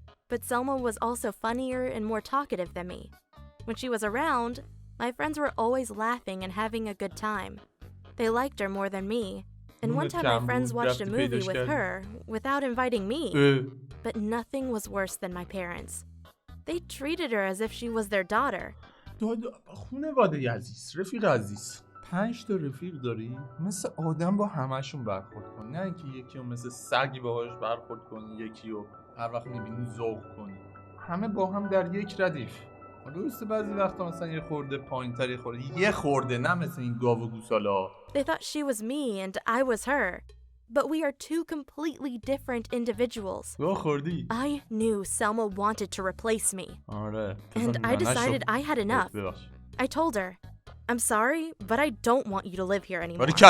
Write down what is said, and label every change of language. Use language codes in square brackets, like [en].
[en] But Selma was also funnier and more talkative than me. When she was around, my friends were always laughing and having a good time. They liked her more than me. And one time my friends watched a movie with her without inviting me. But nothing was worse than my parents. They treated her as if she was their daughter. [fa] خانواده عزیز، رفیق عزیز. 5 تا رفیق داری؟ مثل آدم با همشون برخورد کن. نه اینکه یکی رو مثل سگی باهاش برخورد کنی، یکی رو هر وقت می‌بینی ذوق کنی. همه با هم در یک ردیف. درسته بعضی وقتا مثلا یه خورده پایین‌تر یه خورده نه مثل این گاو و گوسالا. [en] They thought she was me and I was her. But we are two completely different individuals. I knew Selma wanted to replace me. And I decided I had enough. I told her, "I'm sorry, but I don't want you to live here anymore."